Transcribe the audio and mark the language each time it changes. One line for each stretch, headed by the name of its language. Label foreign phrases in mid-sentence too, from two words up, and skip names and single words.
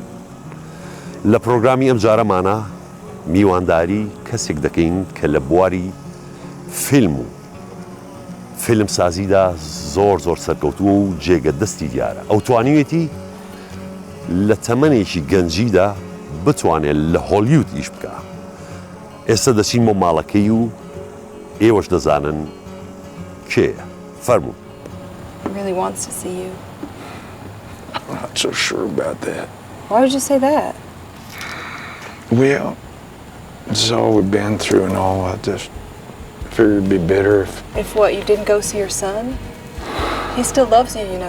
Central Kurdish: لە پرۆگرامی ئەم جارەمانە میوانداری کەسێک دەکەین کە لە بواری فیلم سازیدا زۆر سەرکەوتووە و جێگە دەستی دیارە. ئەو توانیوێتی لە تەمەنێکی گەنجیدا بتوانێت لە هۆلیوود ئیش بکە. ئێستا دەچین بۆ ماڵەکەی و ئێوەش دەزانن کێیە. فەرموو.
English: Really wants to see you. I'm not so sure about that. Why would you say that? Well, this is all we've been through and all. I just figured it'd be better if... If what, you didn't go see your son? He still loves you, you know.